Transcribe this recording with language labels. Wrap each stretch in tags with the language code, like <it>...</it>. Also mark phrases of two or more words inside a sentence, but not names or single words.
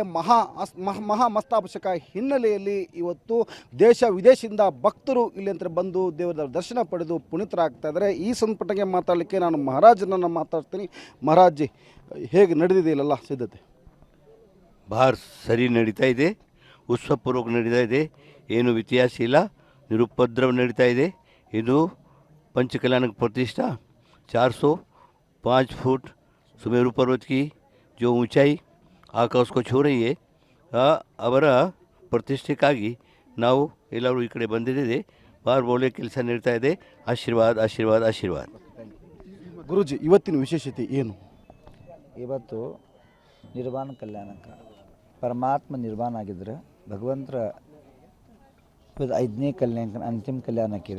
<kn>ಮಹಾಮಸ್ತಕಾಭಿಷೇಕ ಹಿನ್ನೆಲೆಯಲ್ಲಿ ಇವತ್ತು ದೇಶ ವಿದೇಶದಿಂದ ಭಕ್ತರು ಇಲ್ಲಿ ಅಂತ ಬಂದು ದೇವರ ದರ್ಶನ ಪಡೆದು ಪುನೀತರಾಗ್ತಾ ಇದ್ದಾರೆ. ಈ ಸಂಪುಟಕ್ಕೆ ಮಾತಾಡಲಿಕ್ಕೆ ನಾನು ಮಹಾರಾಜನನ್ನು ಮಾತಾಡ್ತೀನಿ. ಮಹಾರಾಜ್, ಹೇಗೆ ನಡೆದಿದೆ ಇಲ್ಲೆಲ್ಲ ಸಿದ್ಧತೆ? ಭಾಳ ಸರಿ ನಡೀತಾ ಇದೆ, ಉತ್ಸವಪೂರ್ವಕ ನಡೀತಾ ಇದೆ, ಏನು ವ್ಯತ್ಯಾಸ ಇಲ್ಲ, ನಿರುಪದ್ರವ ನಡೀತಾ ಇದೆ.</kn> <hi>ಇದು पंचकल्याण प्रतिष्ठा 405 फुट सुमेरु पर्वत की जो ऊंचाई आकाश को छू रही है,</hi> <kn>ಅವರ ಪ್ರತಿಷ್ಠೆಗಾಗಿ ನಾವು ಎಲ್ಲರೂ ಈ ಕಡೆ ಬಂದಿದ್ದೇವೆ. ಬಾರ್ ಬೋಲೆ ಕೆಲಸ ನಡೀತಾ ಇದೆ. ಆಶೀರ್ವಾದ ಆಶೀರ್ವಾದ ಆಶೀರ್ವಾದ. ಗುರುಜಿ, ಇವತ್ತಿನ ವಿಶೇಷತೆ ಏನು? ಇವತ್ತು ನಿರ್ವಾಣ ಕಲ್ಯಾಣಕ ಪರಮಾತ್ಮ ನಿರ್ವಾಣ ಆಗಿದ್ದರೆ ಭಗವಂತರ ಇವತ್ತು 5ನೇ ಕಲ್ಯಾಣ ಅಂತಿಮ ಕಲ್ಯಾಣಕ್ಕಿದೆ.</kn>